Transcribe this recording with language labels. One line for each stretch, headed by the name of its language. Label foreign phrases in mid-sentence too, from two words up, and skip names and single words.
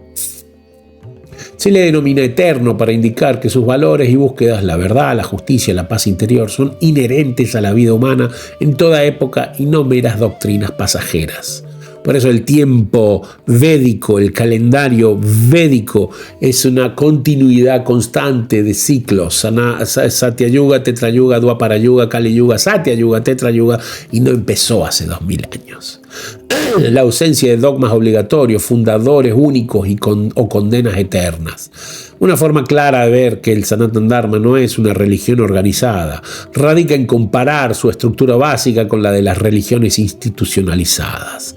Spanish: Se le denomina eterno para indicar que sus valores y búsquedas, la verdad, la justicia, la paz interior, son inherentes a la vida humana en toda época y no meras doctrinas pasajeras. Por eso el tiempo védico, el calendario védico, es una continuidad constante de ciclos. Satya Yuga, Tetra Yuga, Dwapara Yuga, Kali Yuga, Satya Yuga, Tetra Yuga, y no empezó hace 2000 años. La ausencia de dogmas obligatorios, fundadores únicos o condenas eternas. Una forma clara de ver que el Sanatana Dharma no es una religión organizada radica en comparar su estructura básica con la de las religiones institucionalizadas.